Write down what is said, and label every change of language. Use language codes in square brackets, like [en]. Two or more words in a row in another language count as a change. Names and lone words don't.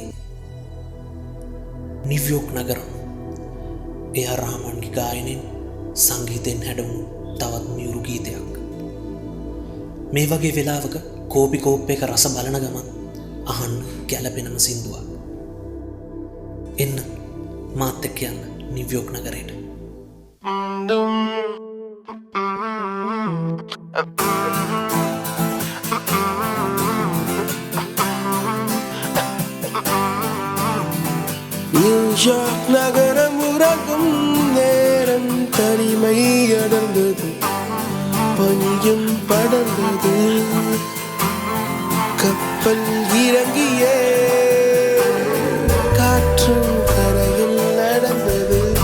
[si] නිව්යෝක් නගරම් එය රාමන්ගේ ගායනෙන් සංගීතයෙන් හැඩවුණු තවත් මියුරු ගීතයක්. මේ වගේ වෙලාවක කෝපි කෝප් එක රස බලන ගමන් අහන්න ගැලපෙනම සින්දුවක්. එන්න මාත් එක්ක යන්න නිව්යෝක් නගරයට. [ta] நியூயார்க் நகரம் உறங்கும் நேரம் தனிமை அடர்ந்தது, பனியும் படர்ந்தது, கப்பல் இறங்கியே காற்றும் கரையில் நடந்தது.